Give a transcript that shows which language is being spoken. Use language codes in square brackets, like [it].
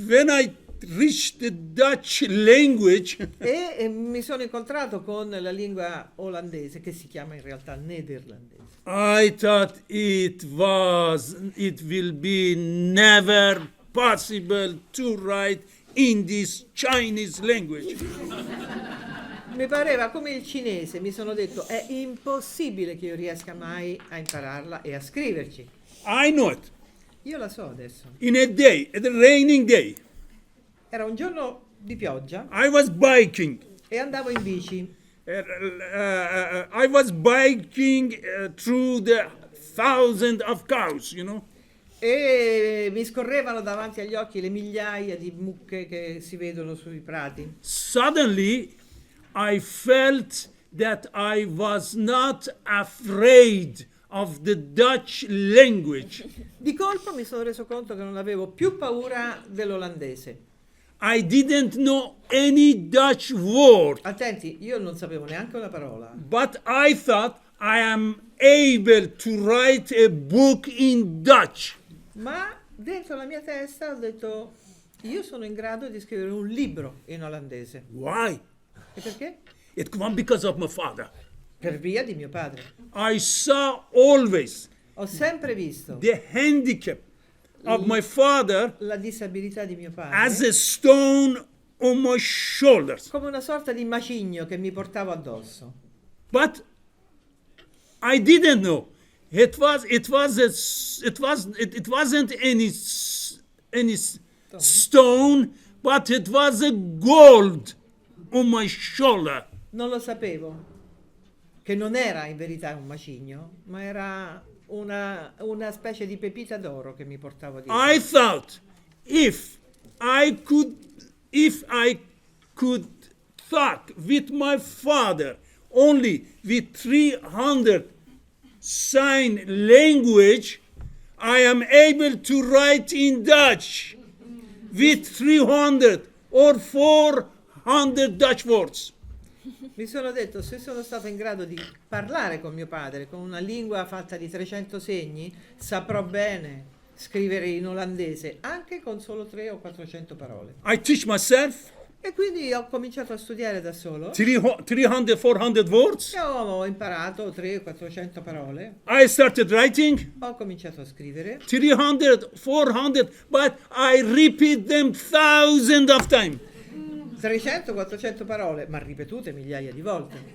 [en] when I reached the Dutch language, [it] e mi sono incontrato con la lingua olandese, che si chiama in realtà nederlandese. [en] I thought it will be never possible to write in this Chinese language. [it] Mi pareva come il cinese, mi sono detto: è impossibile che io riesca mai a impararla e a scriverci. [en] I know it. [it] Io la so adesso. [en] In a day, a raining day, [it] Era un giorno di pioggia [en] I was biking. [it] e andavo in bici. [en] I was biking through the thousands of cows, you know. [it] E mi scorrevano davanti agli occhi le migliaia di mucche che si vedono sui prati. [en] Suddenly, I felt that I was not afraid of the Dutch language. [it] Di colpo mi sono reso conto che non avevo più paura dell'olandese. [en] I didn't know any Dutch word, [it] Attenti, io non sapevo neanche una parola, [en] but I thought I am able to write a book in Dutch. [it] ma dentro la mia testa ho detto: io sono in grado di scrivere un libro in olandese. [en] Why? [it] E perché? [en] It was because of my father. [it] Per via di mio padre. [en] I saw always [it] Ho sempre visto [en] the handicap of my father [it] la disabilità di mio [en] as [it] padre [en] a stone on my shoulders. [it] come una sorta di macigno che mi portavo addosso. [en] But I didn't know. It wasn't any stone, but it was a gold on my shoulder. [it] Non lo sapevo, che non era in verità un macigno, ma era una specie di pepita d'oro che mi portavo dietro. [en] I thought if I could talk with my father only with 300 sign language, I am able to write in Dutch with 300 or 400 Dutch words. [it] Mi sono detto: se sono stato in grado di parlare con mio padre con una lingua fatta di 300 segni, saprò bene scrivere in olandese anche con solo 300 o 400 parole. [en] I teach myself [it] E quindi ho cominciato a studiare da solo [en] 300, 400 words. [it] e ho imparato 300-400 parole. [en] I started writing [it] Ho cominciato a scrivere [en] 300, 400, but I repeat them thousands of times. [it] 300-400 parole, ma ripetute migliaia di volte.